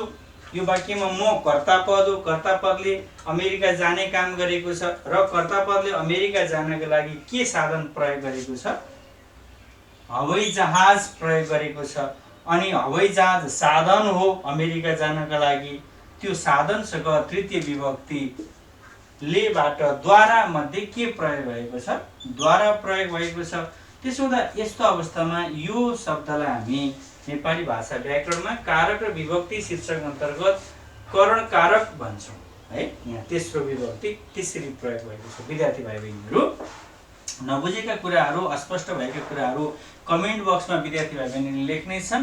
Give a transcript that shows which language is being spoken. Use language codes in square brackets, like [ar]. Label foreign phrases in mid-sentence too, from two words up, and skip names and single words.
[ne] यो वाक्यमा म कर्तापद हो, कर्तापदले अमेरिका जाने काम गरेको छ र कर्तापदले अमेरिका जानका लागि के साधन प्रयोग गरेको छ, हवाईजहाज प्रयोग गरेको छ। अनि हवाईजहाज साधन हो अमेरिका जानका लागि, त्यो साधनसँग तृतीय विभक्ति लेबाट द्वारा मध्ये के प्रयोग भएको छ, द्वारा प्रयोग भएको छ। त्यसो हुँदा यस्तो अवस्थामा यो शब्दलाई हामी नेपाली भाषा व्याकरणमा कारक र विभक्ति शीर्षक अन्तर्गत करण कारक भन्छौँ है। यहाँ तेस्रो विभक्ति त्यसरी प्रयोग भएको छ। विद्यार्थी भाइ बहिनीहरू, नबुझेका कुराहरू, अस्पष्ट भएका कुराहरू कमेन्ट बक्समा विद्यार्थी भाइ बहिनीले लेख्ने छन्।